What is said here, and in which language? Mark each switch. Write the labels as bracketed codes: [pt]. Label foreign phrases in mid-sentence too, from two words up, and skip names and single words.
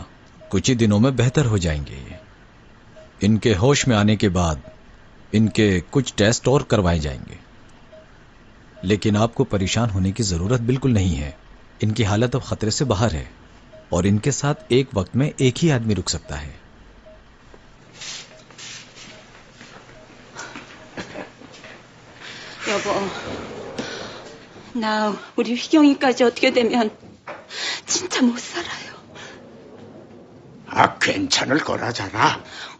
[hi] कुछ ही दिनों में बेहतर हो जाएंगे ये। इनके होश में आने के बाद इनके कुछ टेस्ट और करवाए जाएंगे, लेकिन आपको परेशान होने की जरूरत बिल्कुल नहीं है। इनकी हालत अब खतरे से बाहर है और इनके साथ एक वक्त में एक ही आदमी रुक सकता है। [ko] 여보, 나 우리 휘경이까지 어떻게 되면 진짜 못 살아요. 아, 괜찮을 거라잖아.